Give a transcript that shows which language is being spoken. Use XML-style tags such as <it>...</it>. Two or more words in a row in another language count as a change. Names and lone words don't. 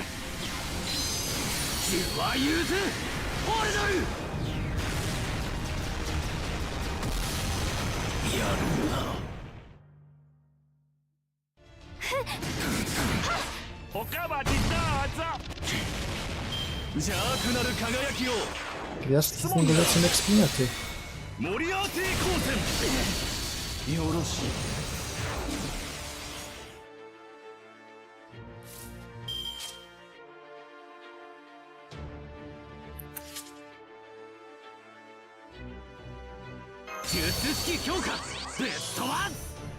<ja>ジュワユーズホルドル。やるな。おかわりどうぞ。邪悪なる輝きを</ja> <pl>Gwiazdki z niego lecą jak spinaty.</pl> <ja>モリアーティ光線。よろしい。術式強化ぶっ飛ばす。</ja>